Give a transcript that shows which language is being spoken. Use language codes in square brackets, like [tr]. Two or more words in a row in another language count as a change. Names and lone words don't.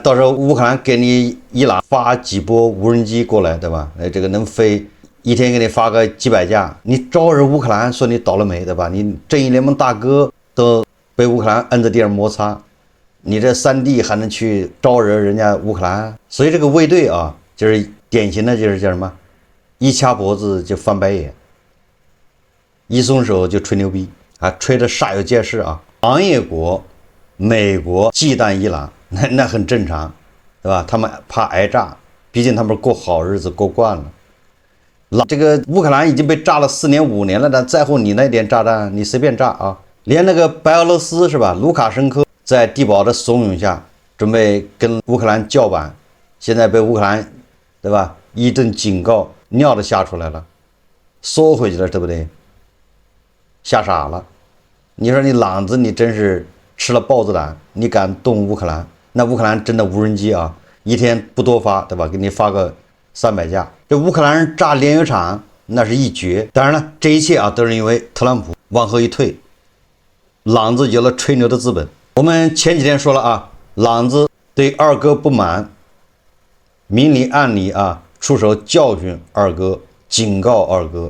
[zh] 到時候烏克蘭給你伊朗發幾波無人機過來，對吧？這個能飛，一天給你發個幾百架，你招惹烏克蘭，說你倒了霉，對吧？你正義聯盟大哥都被烏克蘭摁在地上摩擦，你這3弟還能去招惹人家烏克蘭？所以這個衛隊就是典型的就是叫什麼，一掐脖子就翻白眼，一鬆手就吹牛逼吹得煞有介事行業國美國忌憚伊朗，那很正常，对吧？他們怕挨炸，畢竟他們過好日子過慣了。這個烏克蘭已經被炸了4年5年了，但在乎你那點炸彈，你隨便炸連那個白俄羅斯是吧？盧卡申科在地保的慫恿下，準備跟烏克蘭叫板，現在被烏克蘭，對吧？一頓警告，尿都嚇出來了，縮回去了，對不对？嚇傻了。你說你狼子，你真是吃了豹子膽，你敢动烏克蘭？那烏克蘭真的無人機一天不多發，对吧？給你發個300架。這烏克蘭人炸煉油廠那是一絕。當然了，這一切都是因為特朗普往後一退，狼子有了吹牛的資本。我們前幾天說了狼子對二哥不滿，明里暗里出手教訓二哥，警告二哥。